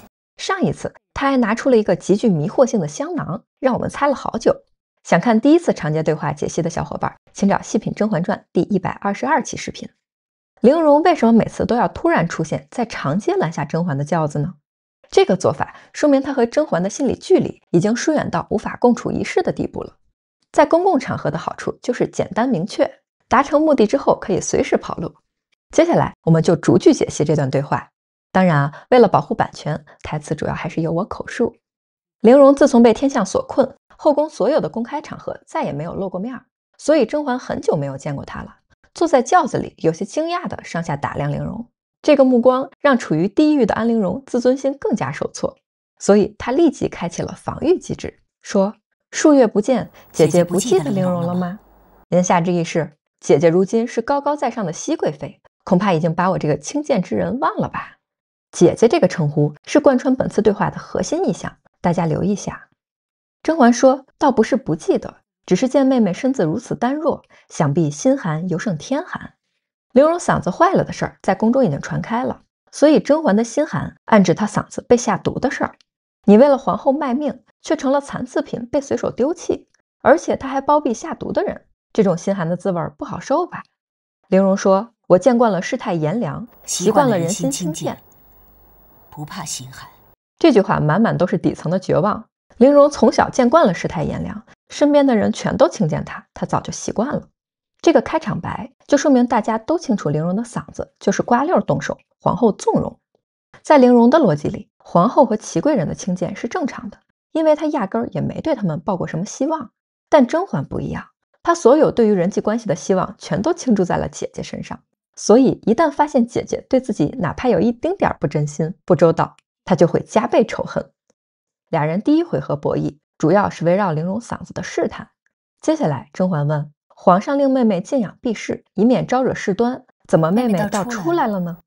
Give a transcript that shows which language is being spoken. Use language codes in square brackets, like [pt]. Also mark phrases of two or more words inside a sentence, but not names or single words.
[zh] 上一次她還拿出了一個極具迷惑性的香囊，讓我們猜了好久。想看第1次長街對話解析的小伙伴， 請找《細品甄嬛傳》第122期視頻。玲瓏為什麼每次都要突然出現，在长街攔下甄嬛的轎子呢？這個做法說明她和甄嬛的心理距離已經疏遠到無法共處一室的地步了。在公共場合的好處就是簡單明確，達成目的之後可以隨時跑路。接下來我們就逐句解析這段對話。當然啊，為了保護版權，台詞主要還是由我口述。玲瓏自從被天象所困，後宮所有的公開場合再也沒有露過面，所以甄嬛很久沒有見過她了。坐在轎子裡，有些驚訝地上下打量玲瓏，這個目光讓處於低域的安陵容自尊心更加受挫，所以她立即開啟了防禦機制，說：數月不見，姐姐不記得玲瓏了嗎？言下之意是，姐姐如今是高高在上的熹貴妃，恐怕已經把我這個輕賤之人忘了吧。姐姐這個稱呼是貫穿本次對話的核心意象，大家留意下。甄嬛說，倒不是不記得，只是見妹妹身子如此單弱，想必心寒尤勝天寒。玲瓏嗓子壞了的事兒在宮中已經傳開了，所以甄嬛的心寒暗指她嗓子被下毒的事兒。你為了皇後賣命，卻成了殘次品被隨手丟棄，而且她還包庇下毒的人，這種心寒的滋味不好受吧？玲瓏說，我見慣了世態炎涼，習慣了人心輕賤，不怕心寒。這句話滿滿都是底層的絕望。玲瓏從小見慣了世態炎涼，身邊的人全都輕賤她，她早就習慣了。這個開場白就說明大家都清楚玲瓏的嗓子就是瓜溜動手，皇後縱容。在玲瓏的邏輯裡，皇後和祺貴人的輕賤是正常的，因為她壓根兒也沒對他們抱過什麼希望。但甄嬛不一樣，她所有對於人際關係的希望全都傾注在了姐姐身上，所以一旦發現姐姐對自己哪怕有一丁點不真心、不周到，她就會加倍仇恨。俩人第一回合博弈主要是圍繞玲瓏嗓子的試探。接下來甄嬛問，皇上令妹妹靜養避世，以免招惹事端，怎麼妹妹倒出來了呢？